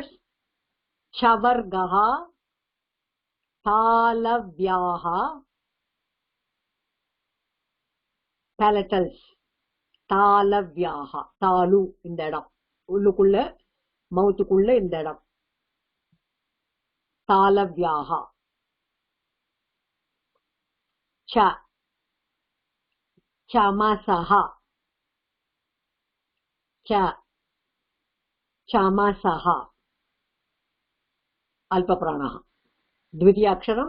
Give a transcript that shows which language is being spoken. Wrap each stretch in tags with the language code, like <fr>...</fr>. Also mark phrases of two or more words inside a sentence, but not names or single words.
<sa>Chavargaha, Talavyaha, palatals, Talavyaha,</sa> <ta>Talu இந்த இடம், உள்ளுக்குள்ள மவுத்துக்குள்ள இந்த இடம்,</ta> <sa>Talavyaha. Cha, Chamasaha. Cha, Chamasaha. Alpapranaha. Dvitiyaksharam.</sa>